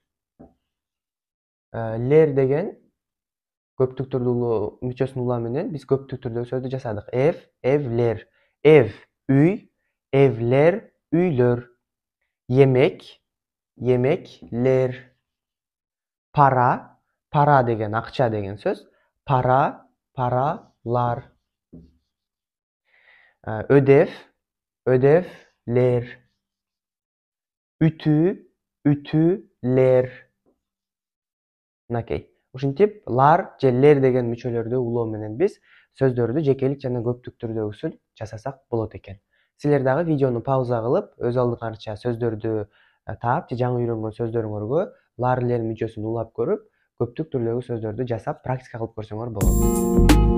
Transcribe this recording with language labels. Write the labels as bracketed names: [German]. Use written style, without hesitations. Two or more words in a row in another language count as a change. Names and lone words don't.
[Kyrgyz] Лер деген көптүк түрдүү мүчөсүн улоо менен биз көптүк түрдөгү сөздү жасадык. [Turkish] Evler. Ev, үй, эвлер, үйлөр. Emek, emekler. [Kyrgyz] Пара, пара деген акча деген сөз. [Turkish] Para, paralar. Ödev, ödevler. Ütü, ütüler. [Kyrgyz] Мынакей. Ушинтип, лар же лер деген мүчөлөрдү улоо менен биз сөздөрдү жекелик жана көптүк түрдөгүсүн жасасак болот экен. Силер дагы видеону пауза кылып, өз алдыңарча сөздөрдү таап же жаңы үйрөнгөн сөздөрүңөргө лар, лер мүчөсүн улап көрүп, көптүк түрдөгү сөздөрдү жасап практика кылып көрсөңөр болот.